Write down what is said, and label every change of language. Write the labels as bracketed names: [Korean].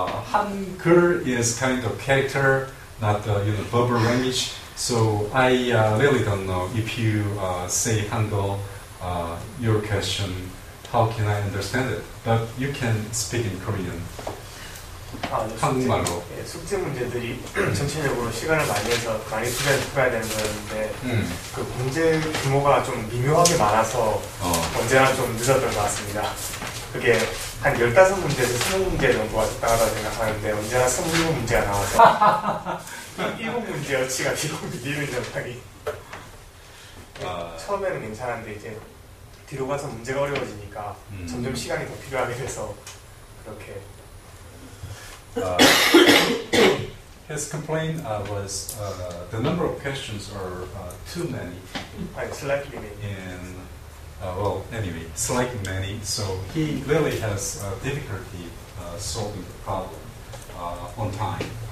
[English] Hangul is kind of character, not verbal language. So I really don't know if you say Hangul, your question, how can I understand it? But you can speak in Korean. [Korean] 한국말로. 숙제 문제들이 전체적으로 시간을 많이 해서 많이 풀어야 되는 거였는데 그 문제 규모가 좀 미묘하게 많아서 언제나 좀 늦었던 것 같습니다. 그게 한 15문제에서 20문제 정도가 적당하다고 생각하는데 언제나 27문제가 나와서 7문제 여치가 뒤로 밀리는 현상이 처음에는 괜찮은데 이제 뒤로 가서 문제가 어려워지니까 점점 시간이 더 필요하게 돼서 그렇게 [English] his complaint was the number of questions are too many. Slightly many. And anyway, slightly many. So he really has difficulty solving the problem on time.